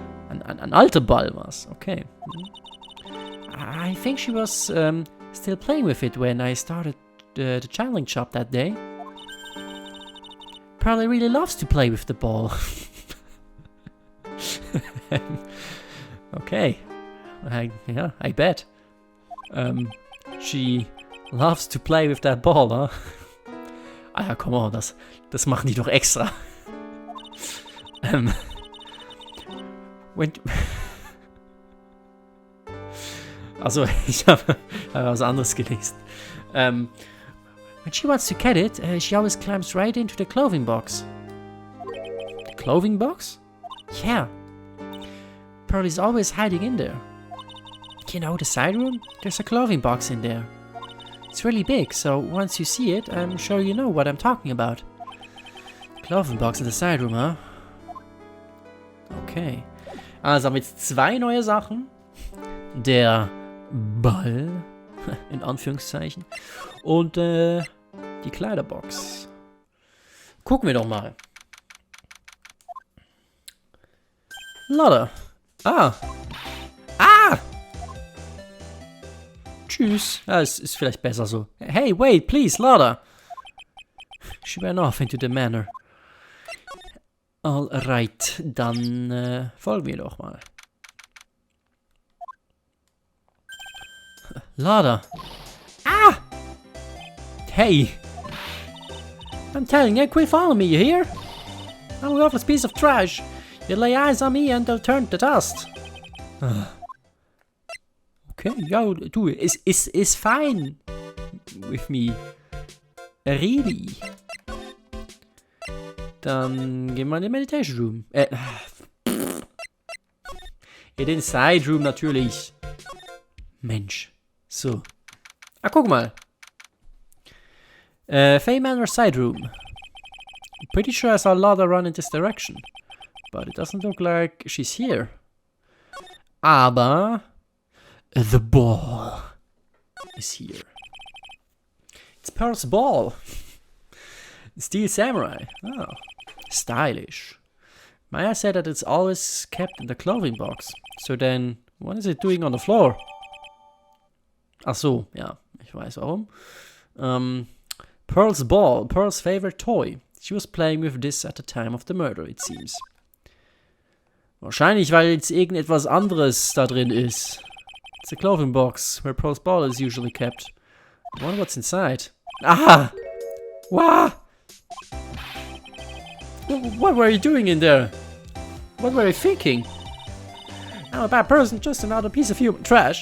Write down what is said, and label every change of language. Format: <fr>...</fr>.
<de>An alter Ball was,</de> <en>okay. I think she was still playing with it when I started the challenge shop that day. Probably really loves to play with the ball. Okay. I bet. She loves to play with that ball, huh?</en> <de>Ah ja, komm on, das machen die doch extra. Also, ich habe was anderes gelesen.</de> <en>When she wants to get it, she always climbs right into the clothing box. The clothing box? Yeah. Pearl is always hiding in there. You know, the side room? There's a clothing box in there. It's really big, so once you see it, I'm sure you know what I'm talking about. Clothing box in the side room, huh? Okay.</en> <de>Also haben wir jetzt 2 neue Sachen. Der Ball, in Anführungszeichen, und die Kleiderbox. Gucken wir doch mal. Lotte. Ah! Tschüss. Ja, es ist vielleicht besser so.</de> <en>Hey, wait, please, Lotte. She ran off into the manor.</en> <de>Alright, dann folgen wir doch mal. Lotte. Ah! Hey!</de> <en>I'm telling you, quit following me, you hear? I'm a worthless piece of trash. You lay eyes on me and they'll turn to dust. Okay,</en> <de>ja, du,</de> <en>it's fine with me. Really?</en> <de>Dann gehen wir in den Meditation Room. In den Side Room natürlich. Mensch. So. Ah, guck mal. Faye Manor Side Room.</de> <en>Pretty sure I saw Lotta run in this direction. But it doesn't look like she's here. Aber the ball is here. It's Pearl's ball. Steel Samurai. Oh, stylish. Maya said that it's always kept in the clothing box. So then, what is it doing on the floor?</en> <de>Ach so, ja, ich weiß warum.</de> <en>Pearl's ball, Pearl's favorite toy. She was playing with this at the time of the murder, it seems.</en> <de>Wahrscheinlich, weil jetzt irgendetwas anderes da drin ist.</de> <en>It's a clothing box where Pearl's ball is usually kept. I wonder what's inside. Ah! Wow! What were you doing in there? What were you thinking? I'm a bad person, just another piece of human trash.</en>